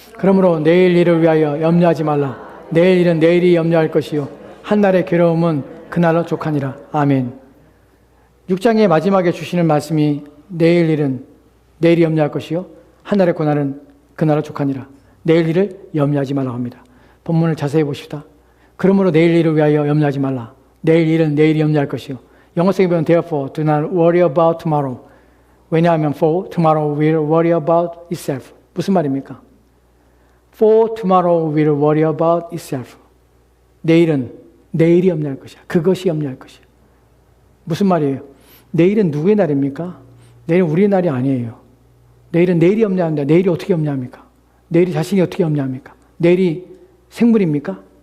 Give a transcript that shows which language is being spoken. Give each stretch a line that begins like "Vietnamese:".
Korean: 그러므로 내일 일을 위하여 염려하지 말라. 내일 일은 내일이 염려할 것이요 한날의 괴로움은 그날로 족하니라. 아멘. 6장의 마지막에 주시는 말씀이 내일 일은 내일이 염려할 것이요 한날의 고난은 그날로 족하니라. 내일 일을 염려하지 말라고 합니다. 본문을 자세히 보십시다. 그러므로 내일 일을 위하여 염려하지 말라. 내일 일은 내일이 염려할 것이요. 영어성에 보면
English: therefore do not worry about tomorrow.
Korean: 왜냐하면
English: for tomorrow will worry about itself.
Korean: 무슨 말입니까?
English: For tomorrow will worry about itself.
Korean: 내일은 내일이 염려할 것이야. 그것이 염려할 것이야. 무슨 말이에요? 내일은 누구의 날입니까? 내일은 우리의 날이 아니에요. 내일은 내일이 염려한다. 내일이 어떻게 염려합니까? 내일이 자신이 어떻게 염려합니까? 내일이 생물입니까?